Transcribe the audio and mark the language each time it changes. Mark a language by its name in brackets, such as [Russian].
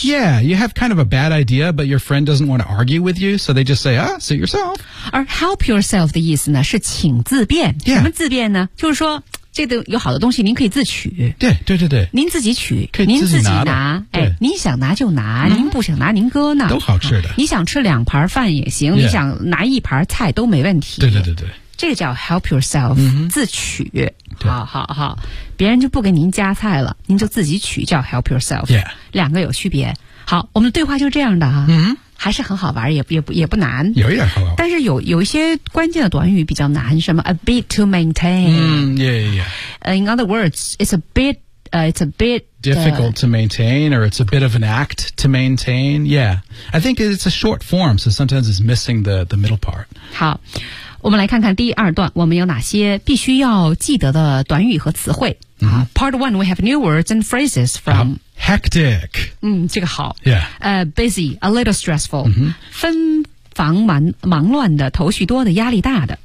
[English] Yeah, you have kind of a bad idea, but your friend doesn't want to argue with you, so they just say, "Ah, suit yourself." [Chinese] 而 help yourself 的意思呢，是请自便。 [English] Yeah. [Chinese] 什么自便呢？就是说，这个有好的东西，您可以自取。对对对对，您自己取，可以自己拿。哎，您想拿就拿，您不想拿您搁那。都好吃的。你想吃两盘饭也行， [English] yeah. [Chinese] 你想拿一盘菜都没问题。对对对对。这个叫 help yourself， 自取。好好好，别人就不给您加菜了，您就自己取，叫 help yourself。 [English] Yeah. [Chinese] 两个有区别。好，我们的对话就这样的哈。还是很好玩，也不难。有一点好玩。但是有一些关键的短语比较难，什么 [English] a bit to maintain。 In other words, it's a bit difficult to maintain, or it's a bit of an act to maintain. Yeah, I think it's a short form, so sometimes it's missing the middle part. [Chinese] 好。我们来看看第二段，我们有哪些必须要记得的短语和词汇。 [English] Part one, we have new words and phrases from hectic. [Chinese] 这个好。 [English] Yeah. Busy, a little stressful. [Chinese] 纷繁忙乱的，头绪多的，压力大的。